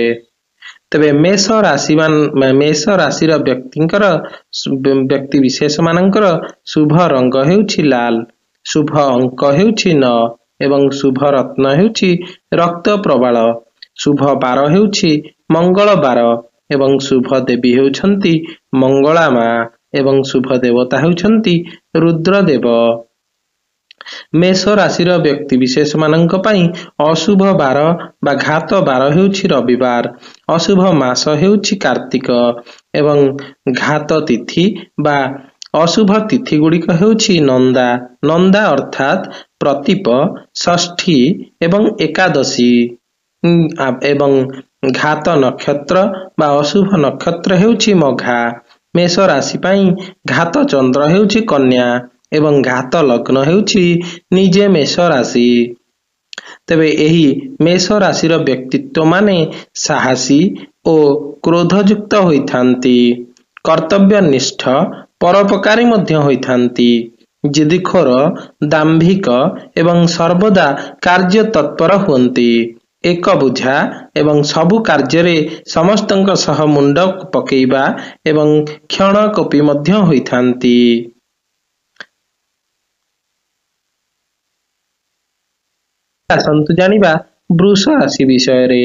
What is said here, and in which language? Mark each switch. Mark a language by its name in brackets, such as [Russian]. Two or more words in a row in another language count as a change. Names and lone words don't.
[Odia] ତେବେ ମେଷ ରାଶିର ବ୍ୟକ୍ତି ବିଶେଷ ମାନଙ୍କର ଶୁଭ ରଙ୍ଗ ହେଉଛି ଲାଲ, ଶୁଭ ଅଙ୍କ ହେଉଛି 9 ଏବଂ ଶୁଭ ରତ୍ନ ହେଉଛି ରକ୍ତ ପ୍ରବାଳ, ଶୁଭ ବାର ହେଉଛି ମଙ୍ଗଳ ବାର ଏବଂ ଶୁଭ ଦେବୀ ହେଉଛନ୍ତି ମଙ୍ଗଳା ମା ଏବଂ ଶୁଭ ଦେବତା ହେଉଛନ୍ତି ରୁଦ୍ରଦେବ। ମେଷ ରାଶିର ବ୍ୟକ୍ତି ବିଶେଷ ମାନଙ୍କ ପାଇଁ ଅଶୁଭ ବାର ବା ଘାତ ବାର ହେଉଛି ରବିବାର, ଅଶୁଭ ମାସ ହେଉଛି କାର୍ତ୍ତିକ ଏବଂ ଘାତ ତିଥି ବା ଅଶୁଭ ତିଥି ଗୁଡ଼ିକ ହେଉଛି ନନ୍ଦା ଅର୍ଥାତ ପ୍ରତୀପ, ଷଷ୍ଠୀ ଏବଂ ଏକାଦଶୀ ଏବଂ ଘାତ ନକ୍ଷତ୍ର ବା ଅଶୁଭ ନକ୍ଷତ୍ର ହେଉଛି ମଘା। ମେଷ ରାଶି ପାଇଁ ଘାତ ଚନ୍ଦ୍ର ହେଉଛି କନ୍ୟା ଏବଂ ଘାତ ଲଗ୍ନ ହେଉଛି ନିଜେ ମେଷ ରାଶି। ତେବେ ଏହି ମେଷ ରାଶିର ବ୍ୟକ୍ତିତ୍ୱ ମାନେ ସାହସୀ ଓ କ୍ରୋଧଯୁକ୍ତ ହୋଇଥାନ୍ତି, କର୍ତ୍ତବ୍ୟନିଷ୍ଠ ପରୋପକାରୀ ମଧ୍ୟ ହୋଇଥାନ୍ତି, ଜିଦିଖୋର ଦାମ୍ଭିକ ଏବଂ ସର୍ବଦା କାର୍ଯ୍ୟ ତତ୍ପର ହୁଅନ୍ତି, ଏକ ବୁଝା ଏବଂ ସବୁ କାର୍ଯ୍ୟ ସମସ୍ତଙ୍କ ସହ ମୁଣ୍ଡ ପକାଇବା ଏବଂ କ୍ଷଣ କପି ମଧ୍ୟ ହୋଇଥାନ୍ତି। ଆସନ୍ତୁ ଜାଣିବା ବୃଷ ରାଶି ବିଷୟ ରେ।